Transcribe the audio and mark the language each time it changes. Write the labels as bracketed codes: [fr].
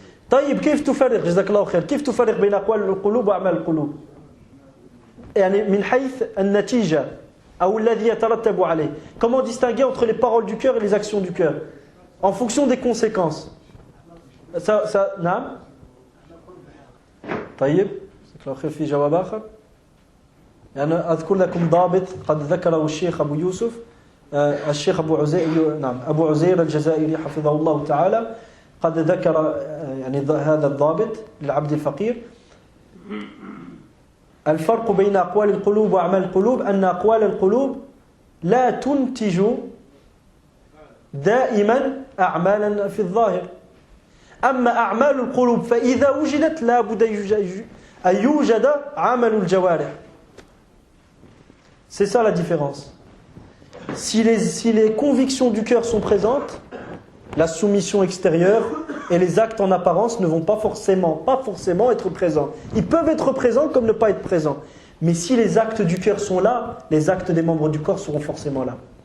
[ar] طيب كيف تفرق جزاك الله خير كيف تفرق بين أقوال القلوب وأعمال القلوب؟ يعني من حيث النتيجة أو الذي يترتب عليه. [fr] Comment distinguer entre les paroles du cœur et les actions du cœur en fonction des conséquences? [ar] نعم. طيب جزاك الله خير في جواب آخر. يعني أذكر لكم ضابط قد ذكره الشيخ أبو يوسف الشيخ أبو عزير نعم أبو عزير الجزائري حفظه الله تعالى قد ذكر يعني هذا الضابط للعبد الفقير الفرق بين أقوال القلوب وأعمال القلوب أن أقوال القلوب لا تنتج دائما أعمالا في الظاهر. أما أعمال القلوب فإذا وجدت لا بد أن يوجد عمل الجوارح. [fr] C'est ça la différence. Si les convictions du cœur sont présentes, la soumission extérieure et les actes en apparence ne vont pas forcément être présents. Ils peuvent être présents comme ne pas être présents. Mais si les actes du cœur sont là, les actes des membres du corps seront forcément là.